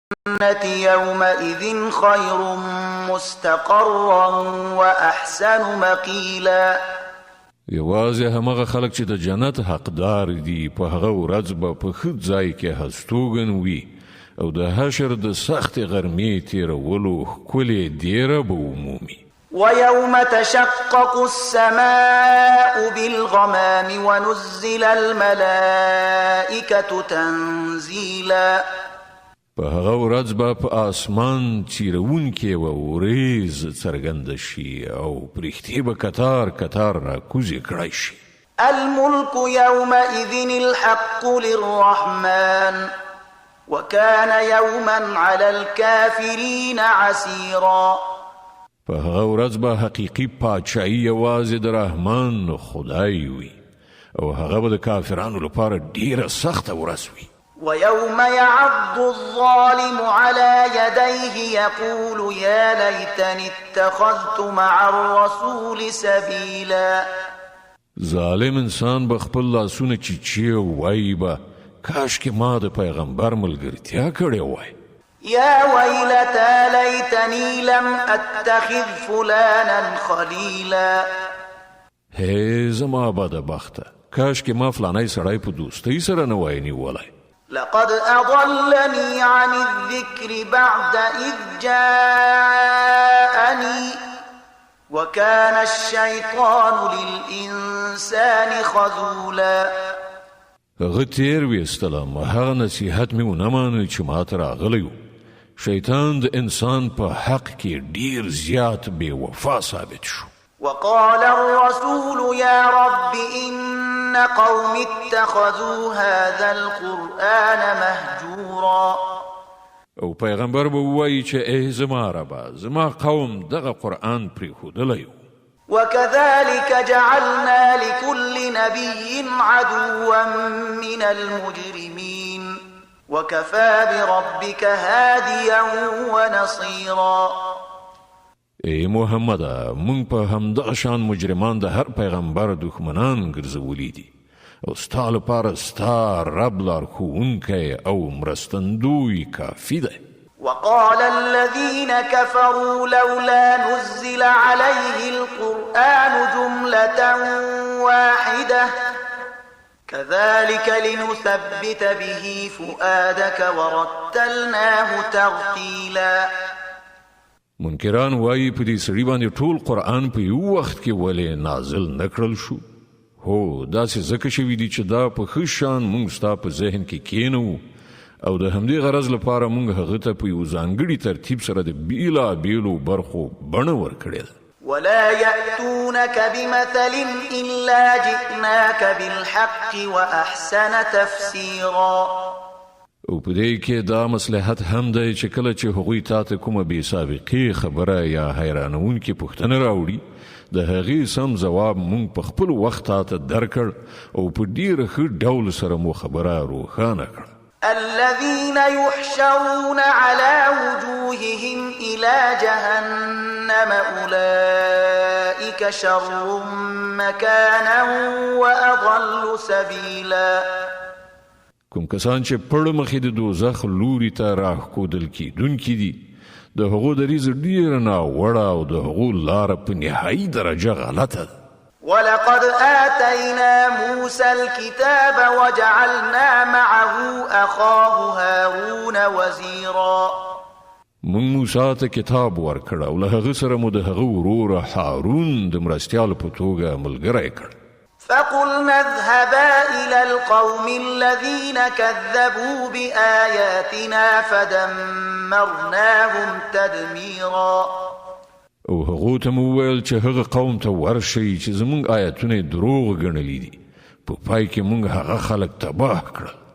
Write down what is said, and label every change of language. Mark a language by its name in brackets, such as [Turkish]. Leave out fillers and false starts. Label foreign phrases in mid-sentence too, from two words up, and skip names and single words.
[Arabic] يومئذ خير مستقرا وأحسن مقيلا. [Pashto] یوازې همغه خلک چې د جنت حقدار دي په هغه ورځ به په ښه ځای کې هستوګن وي او د حشر د سخت غرمې تیرولو ښکلې دیره به ومومي. [Arabic] ويوم تشقق السماء بالغمام ونزل الملائكة تنزيلا. [Pashto] په هغه ورځ به په آسمان چیرونکې و وریځ څرګنده شي او پرښتې به کتار کتار راکوزې کړی شي. [Arabic] الملك يومئذ الحق للرحمن وكان يوما على الكافرين عسيرا. [Pashto] په هغه ورځ به حقیقي پاچاهي یوازې د رحمان خدای وي او هغه به د کافرانو لپاره ډیره سخته ورځ وي. [Arabic] ويوم يعض الظالم على يديه يقول يا ليتني اتخذت مع الرسول سبيلا. [Pashto] ظالم انسان به خپل لاسونه چیچي وایي به کاش کې ما د پیغمبر ملګرتیا کړې وای. [Arabic] يا ويلتى ليتني لم اتخذ فلانا خليلا. [Pashto] هی زما بدبخته کاش کې ما فلانی سړی په دوستۍ سره نه وای نیولی. [Arabic] لقد أضلني عن الذكر بعد إذ جاءني وكان الشيطان للإنسان خذولا. [Pashto] هغه تیر ویستلم هغه نصیحت مې ونه مانه چې ما ته راغلی و. شیطان د انسان په حق کې ډیر زیات بې وفا ثابت شو. [Arabic] وقال الرسول يا رب إن قوم اتخذوا هذا القرآن مهجورا. [Pashto] او پیغمبر به وایي چې ای زما ربا زما قوم دغه قرآن پرېښودلی و. [Arabic] وكذلك جعلنا لكل نبي عدوا من المجرمين وكفى بربك هاديا ونصيرا. [Pashto] ای محمد مونږ په همدغه شان مجرمان د هر پیغمبر دښمنان ګرځولي دي او ستا لپاره ستا رب لارښوونکی او مرستندوی کافي دی. [Arabic] وقال الذين كفروا لولا نزل عليه القرآن جملة واحدة كذلك لنثبت به فؤادك ورتلناه ترتيلا. [Pashto] منکران وایي په دې سړي باندې ټول قرآن په یو وخت کې ولې نازل نکړل شو. هو داسې ځکه شوي دي چې دا په ښه شان موږ ستا په ذهن کې کینو او د همدې غرض لپاره موږ هغه ته په یو ځانګړي ترتیب سره د بیلابیلو برخو بڼه ورکړې ده. [Arabic] ولا يأتونك بمثل إلا جئناك بالحق وأحسن تفسيرا. [Pashto] او په دې کې دا مصلحت هم دی چې کله چې هغوی تا ته کومه بې سابقې خبره یا حیرانونکې پوښتنه راوړي د هغې سم ځواب موږ په خپل وخت تا ته درکړ او په ډېره ښه ډول سره مو خبره روښانه کړه. [Arabic] الذين يحشرون على وجوههم إلى جهنم أولئك شر مكانا وأضل سبيلا. [Pashto] کوم کسان چې پړ مخې د دوزخ لوري ته راښکودل کیدونکي دي د هغو دریځ ډیره ناوړه او د هغو لاره په نهایي درجه غلطه ده. [Arabic] ولقد آتينا موسى الكتاب وجعلنا معه أخاه هارون وزيرا. [Pashto] من موسی ته کتاب ورکړ او له هغه سره مو د هغه ورور هارون د مرستیال په توګه ملګری کړ. [Arabic] فقلنا اذهبا إلى القوم الذين كذبوا بآياتنا فدمرناهم تدميرا. [Pashto] او هغه ته مو ویل چې هغه قوم ته ورشي چې زمونږ آیاتونه دروغ ګڼلي دي په پای کې مونږ هغه خلک تباه کړل.